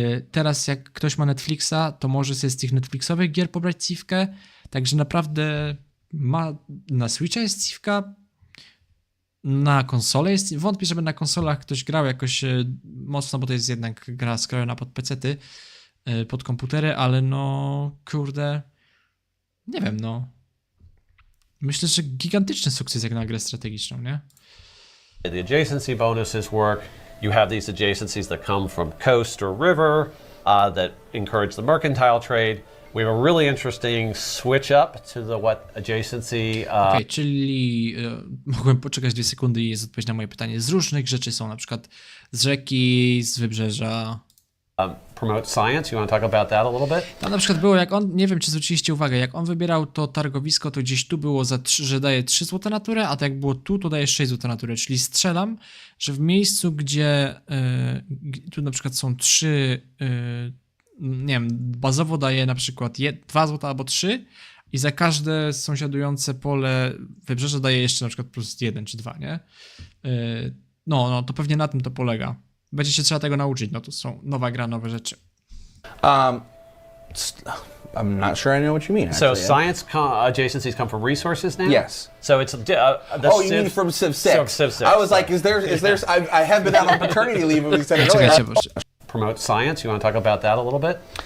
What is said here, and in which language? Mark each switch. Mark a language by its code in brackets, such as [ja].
[pl] Teraz jak ktoś ma Netflixa, to może sobie z tych Netflixowych gier pobrać Civkę, także naprawdę na Switcha jest Civka, na konsolę jest, wątpię, żeby na konsolach ktoś grał jakoś mocno, bo to jest jednak gra skrojona pod pecety, pod komputery, ale no kurde, nie wiem, no myślę, że gigantyczny sukces jak na grę strategiczną, nie? [en] The adjacency bonuses work. You have these adjacencies that come from coast or river that encourage the mercantile trade. We have a really interesting switch up to what adjacency. [pl] Okej, czyli mogłem poczekać 2 sekundy i jest odpowiedź na moje pytanie. Z różnych rzeczy są, na przykład z rzeki, z wybrzeża. [en] Promote science. You want to talk about that a little bit? [pl] Tam na przykład było, jak on, nie wiem czy zwróciliście uwagę, jak on wybierał to targowisko, to gdzieś tu było że daje 3 zł na turę, a tak jak było tu, to daje 6 zł na turę. Czyli strzelam, że w miejscu, gdzie tu na przykład są 3, nie wiem, bazowo daje na przykład 2 zł albo 3 i za każde sąsiadujące pole wybrzeże daje jeszcze na przykład plus 1 czy 2, nie? No, to pewnie na tym to polega. Będzie się trzeba tego nauczyć, no to są nowa gra, nowe rzeczy. [en] I'm not sure I know what you mean. So Actually. science adjacencies come from resources now? Yes. So it's Oh, you mean from Civ 6? Civ 6. I was like, is there? I have been out on paternity leave, and we said it earlier. [pl] Czekajcie, bo [en] Promote science. You want to talk about that a little bit?